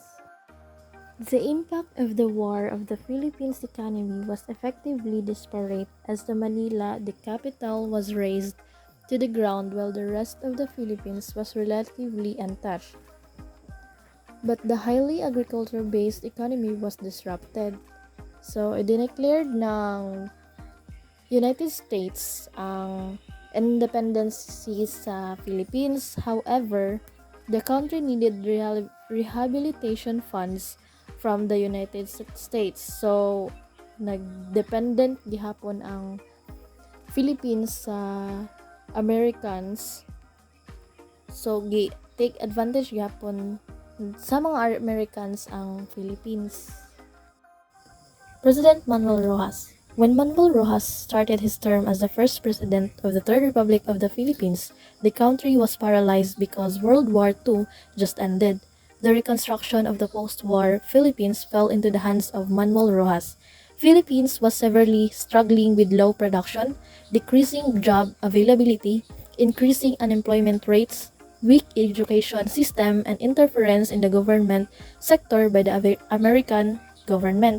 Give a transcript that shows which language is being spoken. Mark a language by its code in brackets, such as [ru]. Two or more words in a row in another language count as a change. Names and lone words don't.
[en] The impact of the War of the Philippines economy was effectively disparate as the Manila, the capital, was razed to the ground while the rest of the Philippines was relatively untouched. But the highly agriculture-based economy was disrupted. So, [tl] idineclared ng United States ang independency sa Philippines. [en] However, the country needed rehabilitation funds from the United States. So, [hil] nagdependent gihapon ang Philippines sa Americans. So, [en] take advantage [hil] gihapon sa mga Americans ang Philippines. [en] President Manuel Rojas. When Manuel Rojas started his term as the first president of the Third Republic of the Philippines, the country was paralyzed because World War II just ended. The reconstruction of the post-war Philippines fell into the hands of Manuel Rojas. Philippines was severely struggling with low production, decreasing job availability, increasing unemployment rates, weak education system, and interference in the government sector by the American government.